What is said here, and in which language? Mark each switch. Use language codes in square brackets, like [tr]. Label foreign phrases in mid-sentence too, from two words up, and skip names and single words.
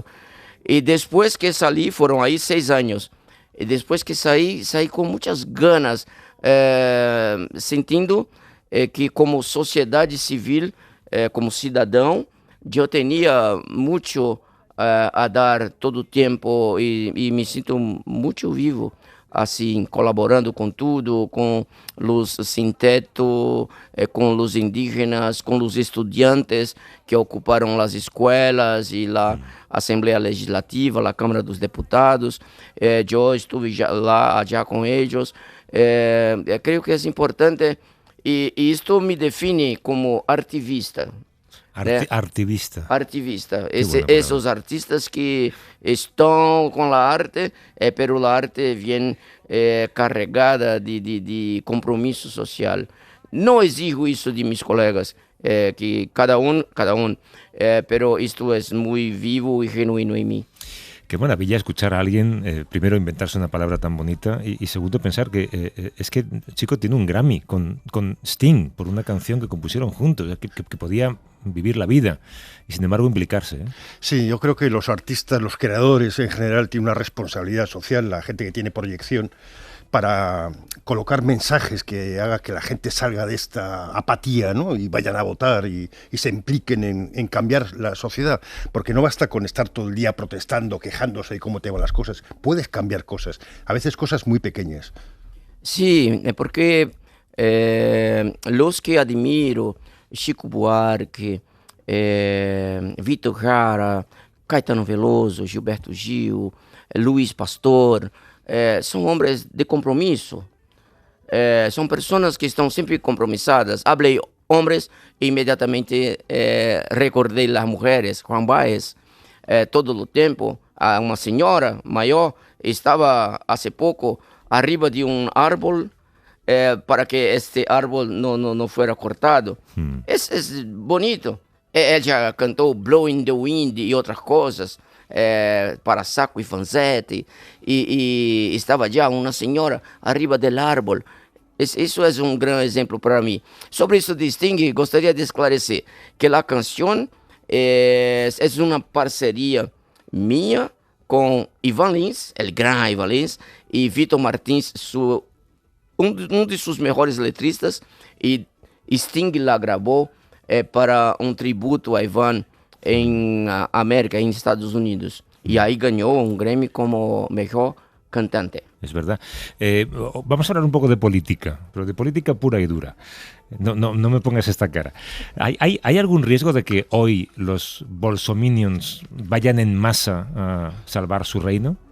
[es] Y después que salí, fueron ahí 6 años, y después que salí con muchas ganas, sentindo que como sociedad civil, como cidadão, yo tenía mucho a dar todo el tiempo y me siento mucho vivo, [pt] assim, colaborando com tudo, com os sem teto, com os indígenas, com os estudantes que ocuparam as escolas e a Assembleia Legislativa, a Câmara dos Deputados. Eu estive lá já com eles. Creio que é importante e isto me define como artivista. Artivista. Esos artistas que estão com a arte, pero a arte vem carregada de compromisso social. Não exijo isso de mis colegas, que cada um, pero isto é muito vivo e genuíno em mim. [es] Qué maravilla escuchar a alguien, primero, inventarse una palabra tan bonita y segundo, pensar que es que el chico tiene un Grammy con Sting por una canción que compusieron juntos, que podía vivir la vida y sin embargo implicarse. Sí, yo creo que los artistas, los creadores en general tienen una responsabilidad social, la gente que tiene proyección, para colocar mensajes que haga que la gente salga de esta apatía, ¿no? Y vayan a votar y se impliquen en cambiar la sociedad, porque no basta con estar todo el día protestando, quejándose de cómo te van las cosas. Puedes cambiar cosas, a veces cosas muy pequeñas. Sí, porque los que admiro, [pt] Chico Buarque, Vitor Jara, Caetano Veloso, Gilberto Gil, Luis Pastor, são homens de compromisso, são pessoas que estão sempre compromissadas. Hablei homens e imediatamente recordei as mulheres. Juan Baez, todo o tempo, uma senhora maior estava há pouco [es] arriba de árbol [pt] para que este árbol não fosse cortado. É bonito. Ela já cantou Blowing the Wind e outras coisas. Para saco e fanzete, e estava já uma senhora [es] arriba do árbol. [pt] Isso é um grande exemplo para mim. Sobre isso de Sting, gostaria de esclarecer que a canção é uma parceria minha com Ivan Lins, o grande Ivan Lins, e Vitor Martins, um de seus melhores letristas, e Sting la gravou para um tributo a Ivan [es] en América, en Estados Unidos. Y ahí ganó un Grammy como mejor cantante. Es verdad. Vamos a hablar un poco de política, pero de política pura y dura. No me pongas esta cara. ¿Hay algún riesgo de que hoy los bolsominions vayan en masa a salvar su reino?